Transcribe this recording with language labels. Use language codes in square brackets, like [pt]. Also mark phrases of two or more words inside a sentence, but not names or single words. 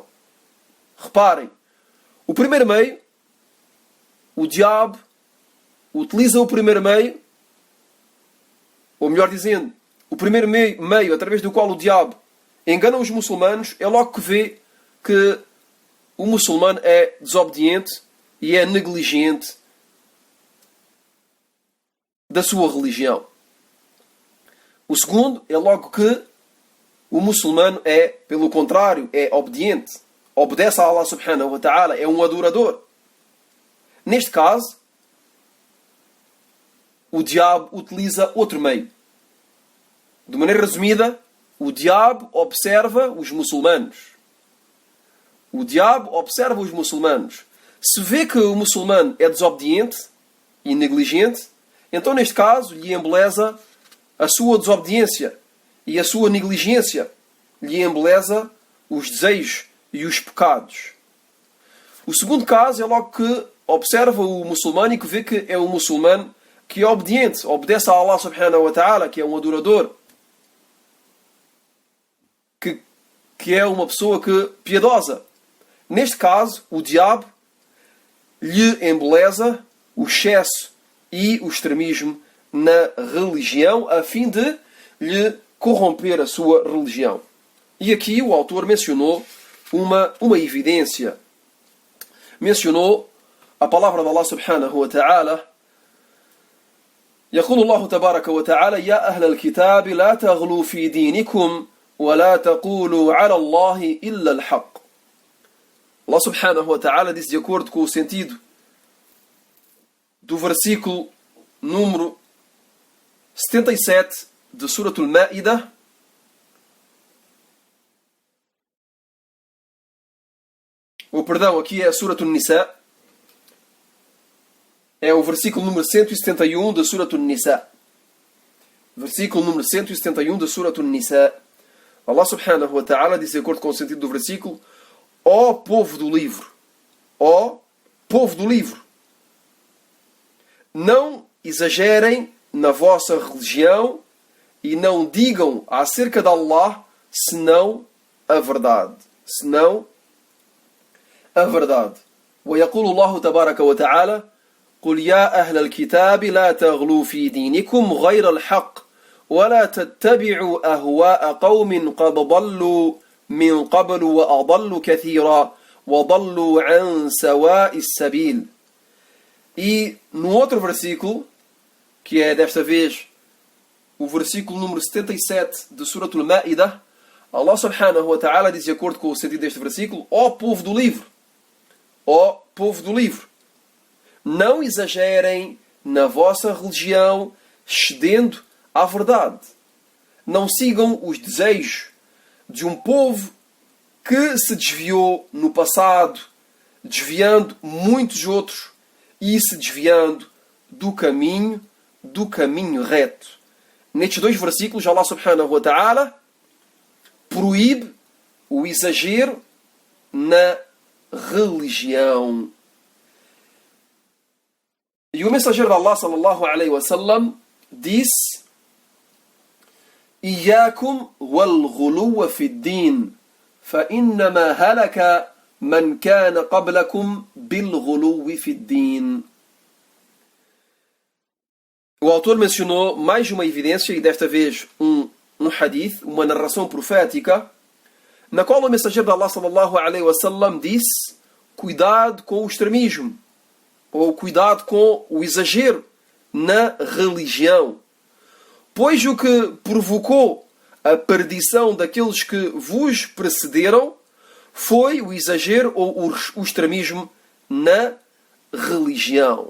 [pt] Reparem, o primeiro meio, o diabo utiliza o primeiro meio, ou melhor dizendo, o primeiro meio através do qual o diabo engana os muçulmanos, é logo que vê que o muçulmano é desobediente e é negligente da sua religião. O segundo é logo que o muçulmano é, pelo contrário, é obediente, obedece a Allah [ar] سبحانه وتعالى, [pt] é um adorador. Neste caso, o diabo utiliza outro meio. De maneira resumida, o diabo observa os muçulmanos. O diabo observa os muçulmanos. Se vê que o muçulmano é desobediente e negligente, então neste caso lhe embeleza a sua desobediência e a sua negligência, lhe embeleza os desejos e os pecados. O segundo caso é logo que observa o muçulmano e que vê que é um muçulmano que é obediente, obedece a Allah [ar] سبحانه وتعالى, [pt] que é um adorador, que é uma pessoa piedosa. Neste caso, o diabo lhe embeleza o excesso e o extremismo na religião, a fim de lhe corromper a sua religião. E aqui o autor mencionou uma evidência. Mencionou a palavra de Allah [ar] سبحانه وتعالى: يقول الله تبارك وتعالى يا أهل الكتاب لا تغلوا في دينكم ولا تقولوا على الله إلا الحق. [pt] Allah [ar] سبحانه وتعالى [pt] diz, de acordo com o sentido do versículo número 77 de Suratul Ma'idah: aqui é a Surat An-Nisa. É o versículo número 171 da Surat An-Nisa. Versículo número 171 da Surat An-Nisa. Allah [ar] سبحانه وتعالى [pt] diz, de acordo com o sentido do versículo: ó povo do livro, ó povo do livro, não exagerem na vossa religião e não digam acerca de Allah senão a verdade. Senão a verdade. [ar] ويقول الله تبارك وتعالى: قل يا أهل الكتاب لا تغلوا في دينكم غير الحق ولا تتبعوا أهواء قوم قد ضلوا من قبل وأضلوا كثيرا وضلوا عن سواء السبيل. [pt] E no outro versículo, que é desta vez o versículo número 77 de Surat Al-Ma'idah, Allah [ar] سبحانه وتعالى [pt] diz, de acordo com o sentido deste versículo: ó povo do livro, ó povo do livro, não exagerem na vossa religião cedendo à verdade. Não sigam os desejos de um povo que se desviou no passado, desviando muitos outros e se desviando do caminho reto. Nestes dois versículos, Allah [ar] سبحانه وتعالى [pt] proíbe o exagero na religião. E o mensageiro de Allah [ar] صلى الله عليه وسلم [pt] disse: [ar] إياكم والغلو في الدين فإنما هلك من كان قبلكم بالغلو في الدين. [pt] O autor mencionou mais uma evidência, e desta vez um hadith, uma narração profética, na qual o mensageiro de Allah [ar] صلى الله عليه وسلم [pt] disse: cuidado com o extremismo, ou cuidado com o exagero na religião, pois o que provocou a perdição daqueles que vos precederam foi o exagero ou o extremismo na religião.